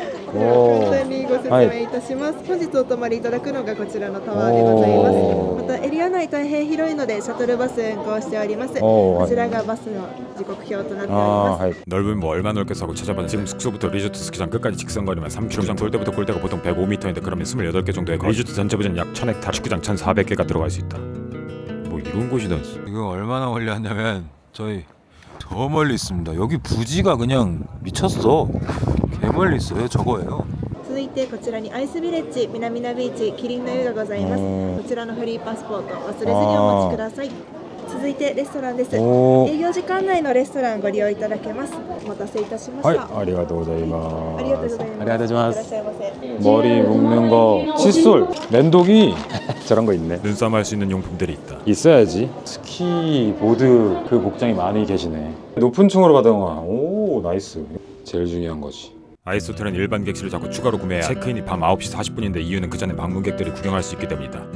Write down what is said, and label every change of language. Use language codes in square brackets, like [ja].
[ja] では簡単にご説明いたします。本日お泊まりいただくのがこちらのタワーでございおーます。またエリア内大変広いのでシャトルバス運行しております。おーこちらがバスの時刻表となっており 아, ます。 하이. [ko] 넓으면 뭐 얼마 넓겠어 하고 찾아봤는데 지금 숙소부터 리조트 스키장 끝까지 직선거리면 3km. 돌 때부터 골 때가 보통 105m인데 그러면 28개 정도의 거리. 리조트 전체 부지는 약 1000헥타르. 축구장 1,400개가 들어갈 수 있다. 뭐 이런 곳이다. 이거 얼마나 멀리 왔냐면 저희 저 멀리 있습니다. 여기 부지가 그냥 미쳤어. 개 멀리 있어요. 저거예요. [ja] 続いてこちらにアイスビレッジ南名ビーチキリンの湯がございます。うんこちらのフリーパスポート忘れずにお持ちください。続いてレストランです。おー営業時間内のレストランご利用いただけます。お待たせいたしました。 하이. 아리가토고자이마스. ありがとうございます。いらっしゃいませ。 [ko] 머리 묶는 거, 칫솔, 면도기 저런 거 있네. 눈싸움 할 수 있는 용품들이 있다. 있어야지. 스키 보드 그 복장이 많이 계시네. 높은 층으로 가다가 오 나이스. 제일 중요한 거지. 아이스 호텔은 일반 객실을 자꾸 추가로 구매해야 체크인이 밤 9시 40분인데 이유는 그 전에 방문객들이 구경할 수 있기 때문이다.